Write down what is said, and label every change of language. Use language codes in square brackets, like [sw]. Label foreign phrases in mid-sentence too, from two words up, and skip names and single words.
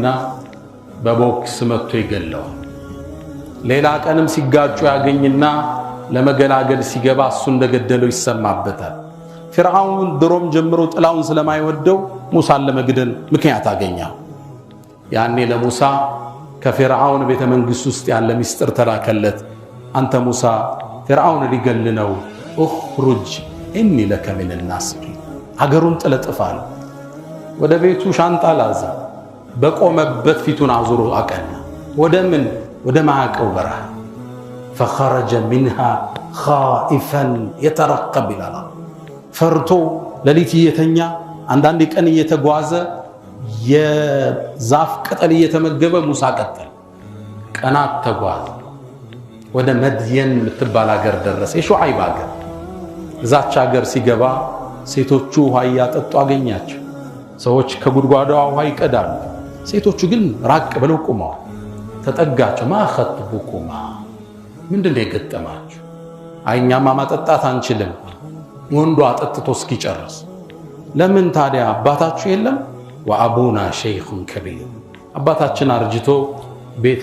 [am] በቦክስ መጥቶ ይገለዋል ሌላ ቀንም ሲጋጩ ያገኝና ለመገላገል ሲገባ እሱ እንደገደለው ይሰማበታል ፍርዓውን ድሮም ጀምሮ ጥላውን ስለማይወደው ሙሳን ለመግደል ምክንያት አገኘው ያኔ ለሙሳ ከፍርዓውን ቤተ መንግስት ውስጥ ያለ ሚስጥር ተላከለት አንተ ሙሳ ፍርዓውን ሊገልነው [ar] اخرج اني لك من الناصحين [am] አገሩን ጥለጥፋል ወደ ቤቱ ሻንጣ ላዘ በቆመበት ፊቱን አዙሮ አቀና ወደምን ወደ ማዕቀው በረሃ [ar] فخرج منها خائفا يترقب الى الله [am] ፈርቶ ለሊት የተኛ አንዳንድ ቀን እየተጓዘ የዛፍ ቅጠል እየተመገበ ሙሳ ቀጠል ቀናት ተጓዘ ወደ መድየን ምትባል ሀገር ደረሰ የሹዓይብ ሀገር እዛች ሀገር ሲገባ ሴቶቹ ውሃ ያጠጡ አገኛቸው ሰዎች ከጉድጓዳው ውሃ ይቀዳሉ ሴቶቹ ግን ራቅ ብለው ቆመዋል ተጠጋቸው [ar] ما خطبكما [am] ምንድነው የገጠማችሁ አይኛማ ማጠጣት አንችልም ወንዱ አጠጥቶ እስኪጨርስ ለምን ታዲያ አባታችሁ የለም [ar] وأبونا شيخ كبير [am] አባታችን አርጅቶ ቤት